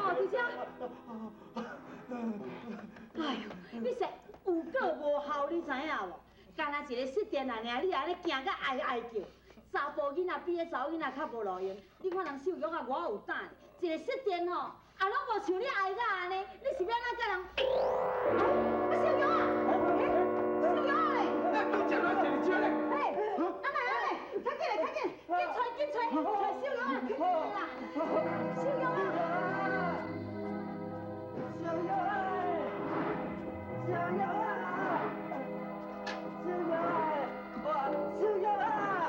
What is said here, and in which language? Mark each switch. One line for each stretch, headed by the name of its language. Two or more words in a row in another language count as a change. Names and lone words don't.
Min Nan Chinese: 哦，伫遮。哎呦，你说有够无效，你知影无？干那一个失电啊尔，你安尼惊甲哀哀叫。查甫囡仔比迄查某囡仔较无路用，你看人秀玉啊，偌有胆，一个失电吼，啊拢无像你哀甲安尼，你是要哪甲人？啊，秀玉啊，秀玉嘞！你食哪一只咧？嘿，阿奶阿奶，快紧来，快紧，紧找，找秀玉啊，快啦！秀玉啊！小玉哎，小玉啊，小玉哎，哇，小玉啊！